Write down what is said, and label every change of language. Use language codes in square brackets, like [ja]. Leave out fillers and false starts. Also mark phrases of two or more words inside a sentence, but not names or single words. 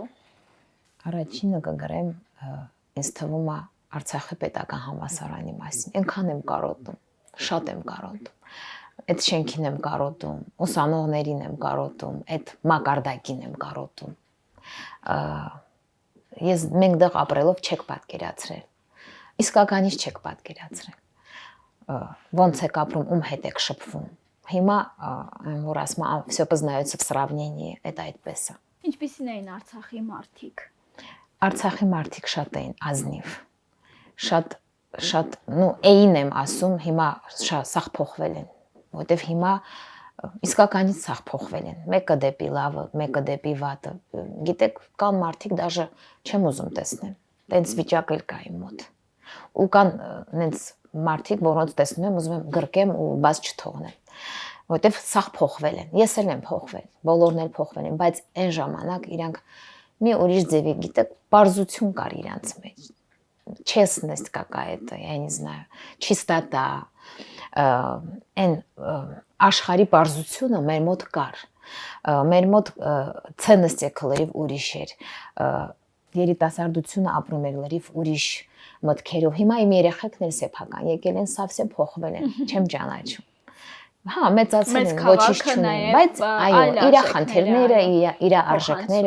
[hy] Առաջինը կգրեմ, ինձ թվում է Արցախի պետական համալսարանի մասին, այնքան եմ կարոտում, շատ եմ կարոտում։ Այդ շենքին եմ կարոտում, ուսանողներին եմ կարոտում, այդ մակարդակին եմ կարոտում։ Մենք դեռ ապրելով չեք պատկերացրել։ Իսկականից չեք պատկերացրել։ ոնց եք ապրում, ում հետ եք շփվում։ Հիմա որ ասում եմ, [ru] всё познается в сравнении, это [hy] այդպես է։ Ինչպիսին էին Արցախի մարդիկ։ Արցախի մարդիկ շատ էին ազնիվ։ Շատ, էին եմ ասում, հիմա շատ սաղ փոխվել են, որտեվ հիմա իսկականից սաղ փոխվել են։ Մեկը դեպի լավը, մեկը դեպի վատը։ Գիտեք, կան մարդիկ դաժե չեմ ուզում տեսնեմ։ Տենց վիճակ էլ կա իմ մոտ։ Ու կան նենց մարդիկ, որոնց տեսնում եմ, ուզում եմ գրկեմ ու բաց չթողնեմ, որտեվ սաղ փոխվել են։ Ես էլ եմ փոխվել, բոլորն էլ փոխվել են, բայց այն ժամանակ իրանք մի ուրիշ ձևի, գիտեք, պարզություն կար իրանց մեջ։ [ru] Честность какая-то, я не знаю, чистота, [hy] այն աշխարհի պարզությունը մեր մոտ կար։ Մեր մոտ ցենностьը լրիվ ուրիշ էր։ Երիտասարդությունը ապրում էր լրիվ ուրիշ մտքերով։ Հիմա իմ երեխեքն էլ սեփական եկել են, սավսեմ փոխվել են, չեմ ճանաչում։ Հա, մեծացել են, ոչինչ չունեն, բայց այո, իր խնդիրները, իր արժեքները